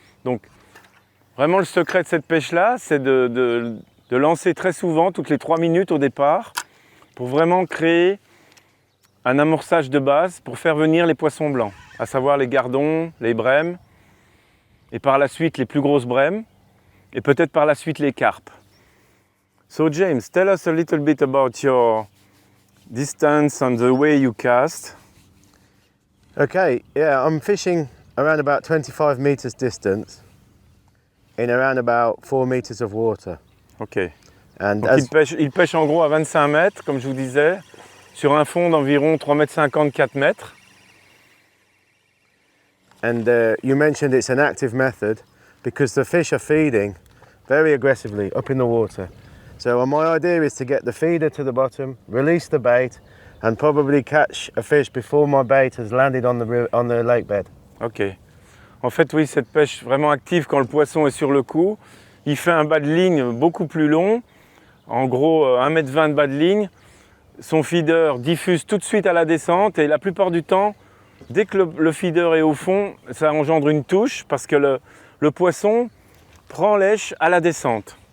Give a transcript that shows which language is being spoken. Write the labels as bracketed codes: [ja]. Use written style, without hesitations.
[fr] Donc vraiment le secret de cette pêche-là, c'est de lancer très souvent, toutes les 3 minutes au départ, pour vraiment créer un amorçage de base pour faire venir les poissons blancs, à savoir les gardons, les brèmes, et par la suite les plus grosses brèmes, et peut-être par la suite les carpes. [en] So James, tell us a little bit about your distance and the way you cast. Okay, yeah, I'm fishing around about 25 meters distance in around about 4 meters of water. Ok. And [fr] Donc il pêche en gros à 25 mètres, comme je vous disais, sur un fond d'environ 3,50 m, 4 mètres. [en] And you mentioned it's an active method because the fish are feeding very aggressively up in the water. So my idea is to get the feeder to the bottom, release the bait, and probably catch a fish before my bait has landed on the lake bed. Ok. [fr] En fait, oui, cette pêche vraiment active quand le poisson est sur le coup. Il fait un bas de ligne beaucoup plus long, en gros 1,20 m de bas de ligne. Son feeder diffuse tout de suite à la descente et la plupart du temps, dès que le feeder est au fond, ça engendre une touche parce que le poisson prend lèche à la descente.